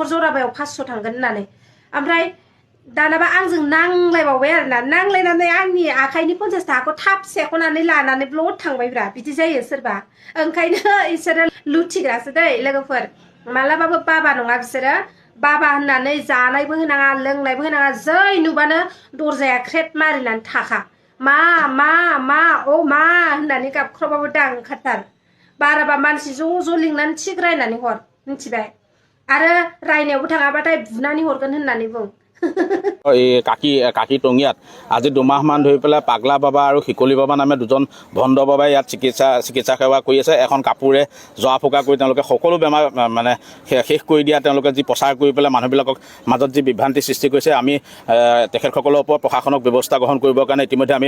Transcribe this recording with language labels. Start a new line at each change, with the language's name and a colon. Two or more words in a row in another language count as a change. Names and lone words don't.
Bodo: जराबायाव 500 थांगोन होननानै ओमफ्राय दानाबा आंजों नांलायबावबाय आरो ना नांलायनानै आंनि आखाइनि 50 थाखाखौ थाब सेख'नानै लानानै ब्लड थांबायब्रा बिदि जायो सोरबा ओंखायनो इसोरो लुथिग्रासो दै लोगोफोर मालाबाबो बाबा नङा बिसोरो बाबा होननानै जानायबो होनाङा लोंनायबो होनाङा जै नुबानो दरजाया ख्रेट मारिनानै थाखा मा अ मा होननानै गाबख्रावबाबो दा ओंखारथार बाराबा मानसि ज' लिंनानै थिग रायनानै हर मिथिबाय आरो रायनायावबो थाङाबाथाय बुनानै हरगोन होननानै बुं
Assamese: এই কাকি টঙিয়াত আজি 2 মাহমান ধৰি পেলাই পাগলা বাবা আৰু শিকলি বাবা নামে দুজন ভণ্ড বাবাই ইয়াত চিকিৎসা সেৱা কৰি আছে এখন কাপোৰে জৰা ফুকা কৰি তেওঁলোকে সকলো বেমাৰ মানে শেষ কৰি দিয়া তেওঁলোকে যি প্ৰচাৰ কৰি পেলাই মানুহবিলাকক মাজত যি বিভ্ৰান্তি সৃষ্টি কৰিছে আমি তেখেতসকলৰ ওপৰত প্ৰশাসনক ব্যৱস্থা গ্ৰহণ কৰিবৰ কাৰণে ইতিমধ্যে আমি